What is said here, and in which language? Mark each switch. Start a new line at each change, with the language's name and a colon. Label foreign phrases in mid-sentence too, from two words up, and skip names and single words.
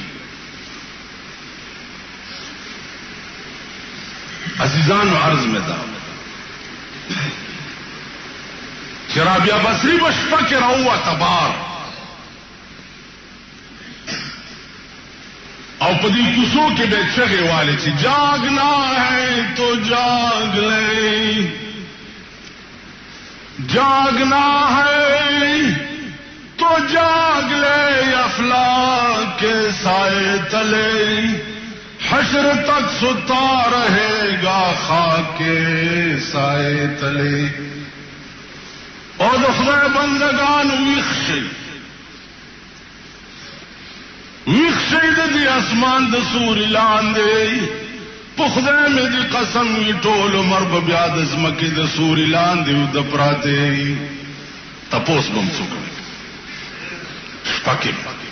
Pashto: عزیزانو عرض میں دا چې رابعه بصری بشپه کې راووته بار او په دې کوڅو کې به چغې والے چې
Urdu: جاگنا ہے تو جاگ لے جاگنا ہے تو جاگ لے افلاک کے سائے تلے حشر تک ستا رہے گا خاک کے سائے تلے.
Pashto: اور د خدای بندگان ویښ شئ د دې اسمان د سوري لاندې په خدای مې دې قسم وي ټول عمر به بیا د ځمکې د سوري لاندې د پراته تپوس به م څوک شپه کې